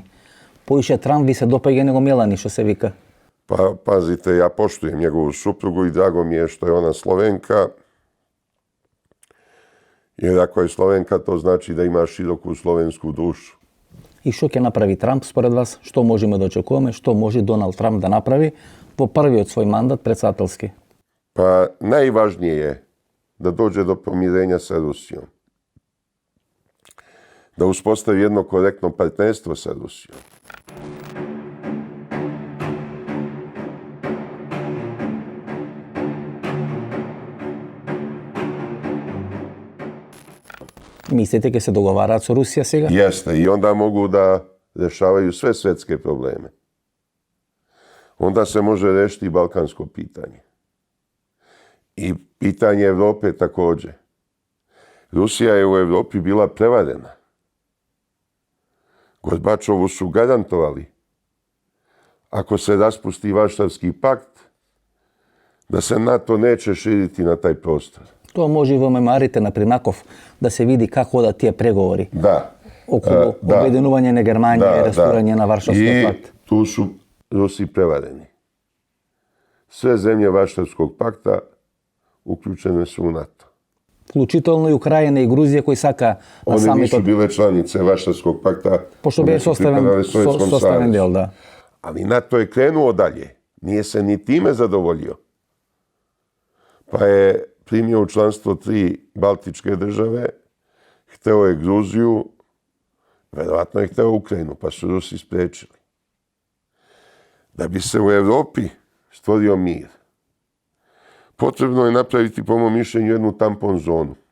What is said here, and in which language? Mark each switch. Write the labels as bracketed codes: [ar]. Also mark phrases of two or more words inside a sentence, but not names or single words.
[mk] Поише Трамп ви се допаѓа него Мелани, што се вика. [sr] Pa pazite, ja poštujem njegovu suprugu i drago mi je što je ona Slovenka. Jer ako je Slovenka, to znači da ima široku slovensku dušu. [mk] И што ќе направи Трамп според вас? Што можеме да очекуваме? Што може Доналд Трамп да направи во првиот свој мандат председателски? [sr] Pa najvažnije je da dođe do pomirenja sa Rusijom. Da uspostavi jedno korektno partnerstvo sa Rusijom. [mk] Мислите ќе се договараат со Русија сега? [sr] Jeste, i onda mogu da rešavaju sve svetske probleme. Onda se može rešiti i balkansko pitanje. I pitanje Evrope takođe. Rusija je u Evropi bila prevarena. Gorbačovu su garantovali, ako se raspusti Varšavski pakt, da se NATO neće širiti na taj prostor. [mk] Тоа може и во мемуарите на Примаков да се види како одат тие преговори. [sr] Da. [mk] Околу обединување на Германија и растурање на Варшавскиот пакт. [sr] I tu su Rusi prevareni. Sve zemlje Varšavskog pakta uključene su u NATO. [mk] Вклучително и Украина и Грузија кои сака на [sr] One nisu [mk] самитот, [sr] bile članice Varšavskog pakta. [mk] пошто [sr] one [mk] бе [sr] su pripadale Sovjetskom [mk] составен [sr] savezu. [mk] дел, да. [sr] Ali NATO je krenuo dalje. Nije se ni time zadovoljio. Pa je primio u članstvo 3 baltičke države, hteo je Gruziju, verovatno je hteo Ukrajinu, pa su Rusi sprečili. Da bi se u Evropi stvorio mir, potrebno je napraviti, po mom mišljenju, jednu tampon zonu.